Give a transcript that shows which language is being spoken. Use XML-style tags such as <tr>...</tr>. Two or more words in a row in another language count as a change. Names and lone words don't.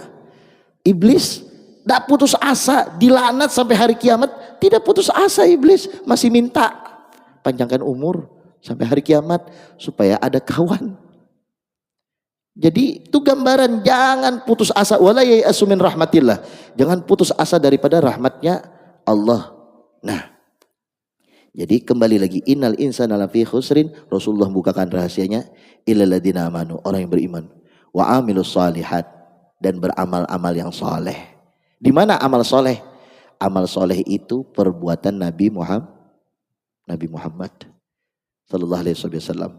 <id>Iblis tidak putus asa, dilaknat sampai hari kiamat, tidak putus asa iblis, masih minta panjangkan umur sampai hari kiamat supaya ada kawan. Jadi itu gambaran, jangan putus asa,</id> <ar>wala yai'asu min rahmatillah,</ar> <id>jangan putus asa daripada rahmatnya Allah. Nah, jadi kembali lagi,</id> <ar>innal insana lafi khusrin,</ar> <id>Rasulullah bukakan rahasianya,</id> <ar>illal ladzina amanu,</ar> <id>orang yang beriman,</id> <ar>wa amilus shalihat,</ar> <id>dan beramal-amal yang soleh. Di mana amal soleh? Amal soleh itu perbuatan Nabi Muhammad</id> <ar>Sallallahu Alaihi Wasallam.</ar>